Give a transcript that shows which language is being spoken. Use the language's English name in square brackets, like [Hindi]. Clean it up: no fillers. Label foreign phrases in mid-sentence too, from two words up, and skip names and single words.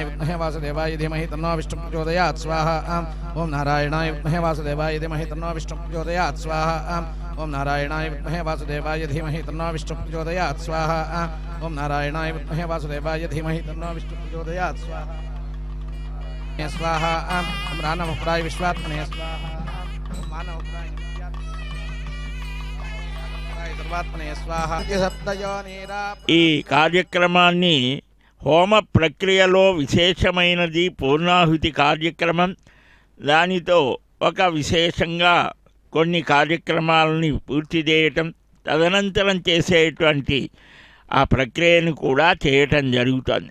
[Sanskrit] विद्महे वासुदेवाय धीमहि तन्नो विष्णुः प्रचोदयात् स्वाहा ओम नारायणाय विद्महे वासुदेवाय धीमहि तन्नो विष्णुः प्रचोदयात् स्वाहा ओम नारायणाय विद्महे वासुदेवाय धीमहि तन्नो विष्णुः प्रचोदयात् स्वाहा ओम नारायणाय विद्महे वासुदेवाय धीमहि तन्नो विष्णुः प्रचोदयात् स्वाहा स्वाहा ओम रानमप्राय विश्वात्मने स्वाहा ओम मानवप्राय नित्यात्मने सर्वात्मने स्वाहा सप्तयोनिरा [Telugu] ఈ కార్యక్రమాన్ని హోమ ప్రక్రియలో విశేషమైనది పూర్ణాహుతి కార్యక్రమం. దానితో ఒక విశేషంగా కొన్ని కార్యక్రమాలని పూర్తి చేయటం, తదనంతరం చేసేటువంటి ఆ ప్రక్రియను కూడా చేయటం జరుగుతుంది.